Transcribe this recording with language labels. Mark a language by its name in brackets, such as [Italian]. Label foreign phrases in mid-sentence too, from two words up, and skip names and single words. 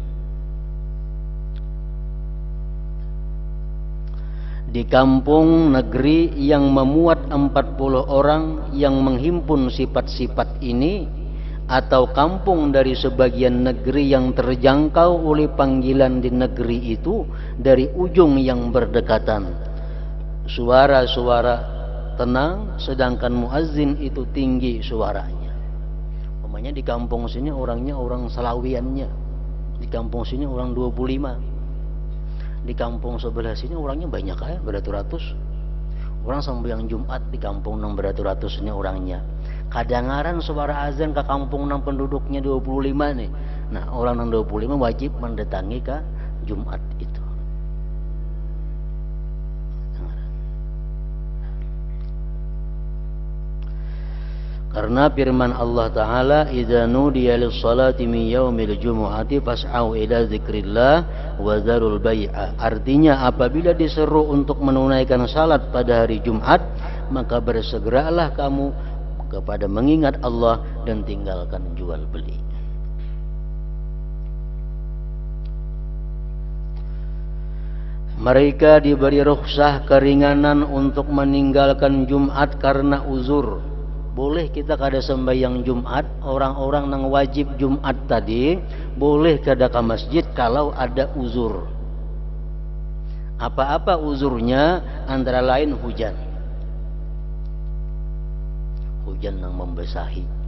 [Indonesian] Di kampung negeri yang memuat 40 orang yang menghimpun sifat-sifat ini, atau kampung dari sebagian negeri yang terjangkau oleh panggilan di negeri itu dari ujung yang berdekatan, suara-suara tenang sedangkan muazzin itu tinggi suaranya. Umpamanya di kampung sini orangnya orang Salawiannya, di kampung sini orang 25, di kampung sebelah sini orangnya banyak ya, beratus-ratus. [Banjar] Orang sembahyang Jumat di kampung nang beratus-ratus ini orangnya. Kadangaran suara azan ke kampung nang penduduknya 25 nih. Nah, orang nang 25 wajib mendatangi ke Jumat itu. [Indonesian] Karena firman Allah Ta'ala, [Arabic] إذا نودي للصلاة من يوم الجمعة فاسعوا إلى ذكر الله وذروا البيع. [Indonesian] Artinya apabila diseru untuk menunaikan salat pada hari Jumat, maka bersegeralah kamu kepada mengingat Allah dan tinggalkan jual beli. Mereka diberi rukhsah keringanan untuk meninggalkan Jumat karena uzur. [Banjar] Boleh kita kada sembahyang Jumat, orang-orang nang wajib Jumat tadi boleh kada ke masjid kalau ada uzur. [Indonesian] Apa-apa uzurnya? Antara lain hujan. Hujan yang membasahi.